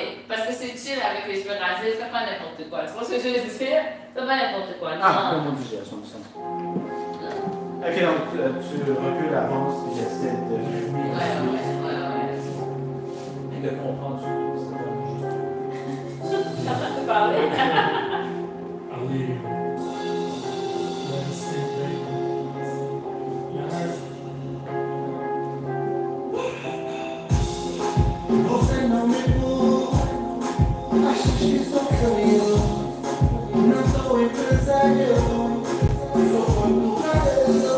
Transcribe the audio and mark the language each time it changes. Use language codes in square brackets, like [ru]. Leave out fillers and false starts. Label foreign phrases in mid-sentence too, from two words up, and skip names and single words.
[fr] Parce que c'est chill avec les cheveux rasés, fais pas n'importe quoi. Tu vois ce que je veux dire? Fais pas n'importe quoi. Non. Comme on dit, à son sens. Ok, donc tu recules, avances, et j'essaie de... Ouais. Et de comprendre surtout, c'est vraiment juste. Je suis en train de te parler. [pt] Você não me pôs, acho que sou eu. Não sou empresário, sou culturador.